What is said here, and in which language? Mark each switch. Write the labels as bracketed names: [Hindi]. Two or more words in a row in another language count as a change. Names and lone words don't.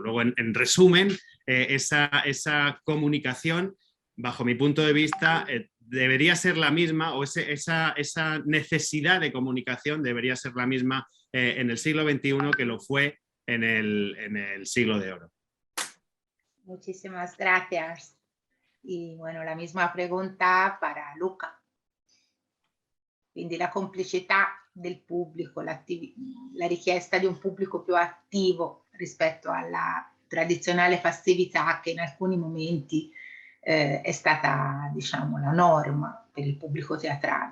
[Spanish] Luego, en resumen, esa comunicación, bajo mi punto de vista, debería ser la misma, o esa necesidad de comunicación debería ser la misma en el siglo XXI que lo fue en el siglo de oro. Muchísimas gracias. Y bueno, la misma pregunta para Luca. [Italian] Quindi la complicità del pubblico, la richiesta di un pubblico più attivo rispetto alla tradizionale passività che in alcuni momenti è stata, diciamo, la norma per il pubblico teatrale.